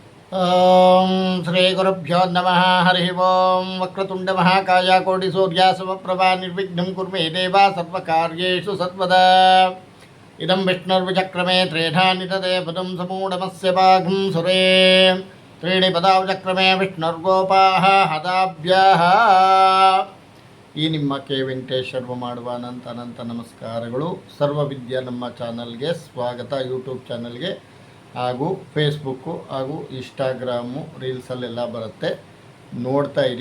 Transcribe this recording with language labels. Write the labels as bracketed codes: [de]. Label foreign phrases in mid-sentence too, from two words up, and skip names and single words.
[sa] ಓಂ ಶ್ರೀ ಗುರುಭ್ಯೋ ನಮಃ. ಹರಿ ಓಂ. ವಕ್ರತುಂಡ ಮಹಾಕಾಯ ಕೋಟಿ ಸೂರ್ಯ ಸಮಪ್ರಭಾ ನಿರ್ವಿಘ್ನಂ ಕುರ್ಮೇ ದೇವ ಸರ್ವಕಾರ್ಯೇಷು ಸರ್ವದಾ. ಇದಂ ವಿಷ್ಣುರ್ವಿಚಕ್ರಮೇ ತ್ರೇಧಾನಿತದೆ ಪದಂ ಸಮೂಢಮಸ್ಯ ಭಾಗಂ ಸುರೇ ತ್ರೀಣಿ ಪದಾವಚಕ್ರಮೇ ವಿಷ್ಣುರ್ಗೋಪಾಃ ಹದಾಭ್ಯಃ. [kn] ಈ ನಿಮ್ಮ ಕೆ ವೆಂಕಟೇಶ್ ಶರ್ಮ ಮಾಡುವ ಅನಂತ ನಮಸ್ಕಾರಗಳು. ಸರ್ವವಿದ್ಯಾ ನಮ್ಮ ಚಾನಲ್ಗೆ ಸ್ವಾಗತ. ಯೂಟ್ಯೂಬ್ ಚಾನಲ್ಗೆ ಹಾಗೂ ಫೇಸ್ಬುಕ್ಕು ಹಾಗೂ ಇನ್ಸ್ಟಾಗ್ರಾಮು ರೀಲ್ಸಲ್ಲೆಲ್ಲ ಬರುತ್ತೆ, ನೋಡ್ತಾ ಇರಿ.